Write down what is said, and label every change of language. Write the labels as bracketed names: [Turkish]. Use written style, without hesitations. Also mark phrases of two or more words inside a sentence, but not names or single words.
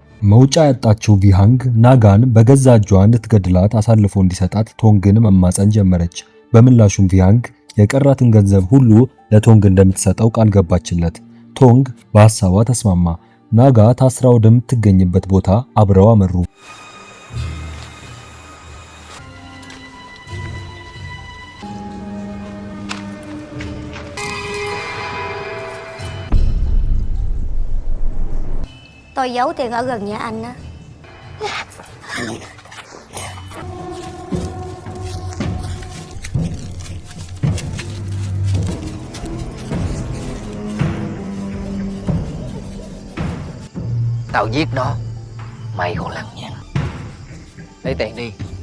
[Amharic] መውጫ ያጣችው ቪሃንግ ናጋን በገዛ እጇ እንድትገድላት አሳልፎ እንዲሰጣት ቶንግን መማፀን ጀመረች። በምላሹም ቪሃንግ የቀራትን ገንዘብ ሁሉ ለቶንግ እንደምትሰጠው ቃል ገባችለት። ቶንግ በሐሳቧ ተስማማ። ናጋ ታስራ ወደምትገኝበት ቦታ አብረው አመሩ። [Vietnamese] Tôi giấu tiền ở gần nhà anh á. Tao giết nó, mày còn lằng nhằng. Lấy tiền đi.